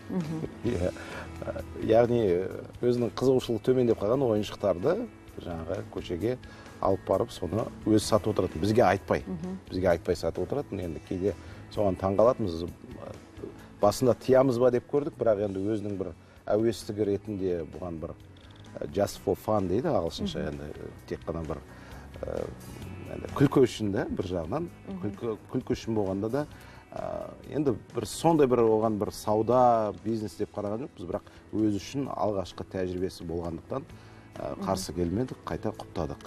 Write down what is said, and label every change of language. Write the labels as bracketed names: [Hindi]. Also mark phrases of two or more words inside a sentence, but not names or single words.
[Kazakh] Яғни өзінің қызығушылығы төмендеп қалған ойыншықтарды жаңағы көшеге алып барып, соны өзі сатып отыратын. Бізге айтпай сатып отыратын. Енді кейде соған таңғалатынбыз. Басында тиямыз ба деп көрдік, бірақ енді өзінің бір әуестігі ретінде бұған бір [English] just for fun [Kazakh] дейді ағылшынша, енді тек қана бір күлкі үшін да, бір жағынан күлкі үшін болғанда да енді бір сондай бір оған бір сауда бизнес деп қараған жоқпыз, бірақ өз үшін алғашқы тәжірибесі болғандықтан қарсы келмедік, қайта құптадық.